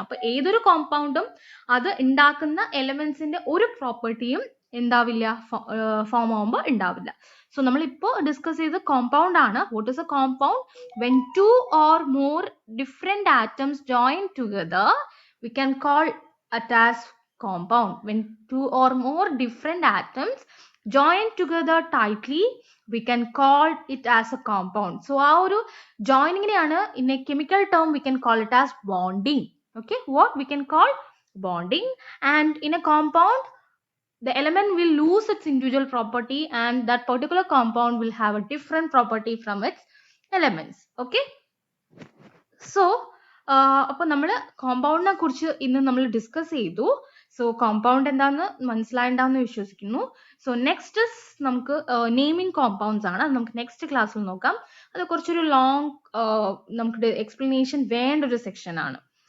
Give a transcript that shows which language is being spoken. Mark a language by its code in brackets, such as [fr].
[ml] അപ്പൊ ഏതൊരു കോമ്പൗണ്ടും അത് ഉണ്ടാക്കുന്ന എലമെന്റ്സിന്റെ ഒരു പ്രോപ്പർട്ടിയും ഉണ്ടാവില്ല, ഫോം ആവുമ്പോൾ ഉണ്ടാവില്ല. സോ നമ്മൾ ഇപ്പോൾ ഡിസ്കസ് ചെയ്ത കോമ്പൗണ്ട് ആണ്. [en] What is a compound? When two or more different atoms join together we can call it as compound. When two or more different atoms join together tightly, we can call it as a compound. So [ml] ആ ഒരു joining-നെയാണ് [en] in a chemical term we can call it as bonding. Okay, what we can call bonding. And in a compound the element will lose its individual property and that particular compound will have a different property from its elements. [ml] Okay, so അപ്പോൾ നമ്മൾ കോമ്പൗണ്ടിനെ കുറിച്ച് ഇന്ന് നമ്മൾ discuss ചെയ്തു. So compound എന്താണെന്ന് മനസ്സിലായിട്ടുണ്ടാവുമെന്ന് വിശ്വസിക്കുന്നു. So next നമുക്ക് naming compounds ആണ്. അത് നമുക്ക് നെക്സ്റ്റ് ക്ലാസ്സിൽ നോക്കാം. അത് കുറച്ചൊരു ലോങ് നമുക്ക് എക്സ്പ്ലനേഷൻ വേണ്ട ഒരു സെക്ഷൻ ആണ്.